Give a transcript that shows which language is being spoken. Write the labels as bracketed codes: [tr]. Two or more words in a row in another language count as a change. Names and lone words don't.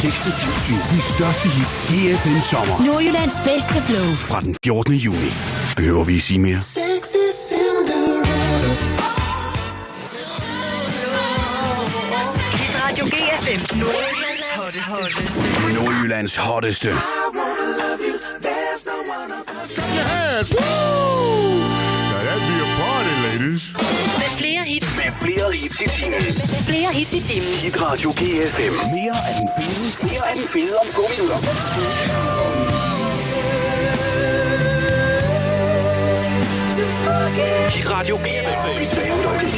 [da] De største hit GFM Sommer. Nordjyllands bedste flow. Fra den 14. juni. Behøver vi sige mere? Hit Radio GFM. Nordjyllands hotteste. [en] Yes! Woo! Now that'd be a party, ladies. [da] Med flere hit. Med flere hits i timen. Flere hits i timen. Hit Radio GFM. Mere af den fede om få minutter. Hit Radio GFM. Vi tilbage om et øjeblik.